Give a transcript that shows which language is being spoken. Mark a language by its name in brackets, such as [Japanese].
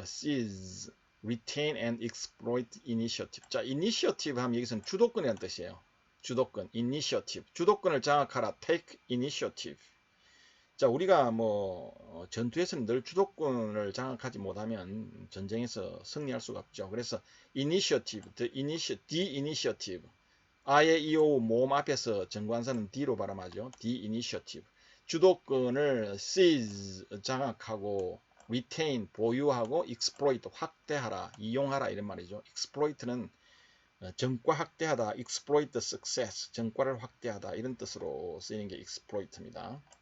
[English] seize, retain and exploit initiative. [Korean] 자, initiative 하면 여기서는 주도권이라는 뜻이에요. 주도권, initiative. 주도권을 장악하라, [English] take initiative. [Korean] 자, 우리가 뭐 전투에서는 늘 주도권을 장악하지 못하면 전쟁에서 승리할 수가 없죠. 그래서 initiative, [English] the initiative. [Korean] 아예 이오 모음 앞에서 정관사는 D로 발음하죠. [English] the initiative. [Korean] 주도권을 seize 장악하고 retain 보유하고 exploit 확대하라, 이용하라 이런 말이죠. exploit는 전과 확대하다, [English] exploit the success, [Korean] 전과를 확대하다 이런 뜻으로 쓰이는 게 exploit입니다.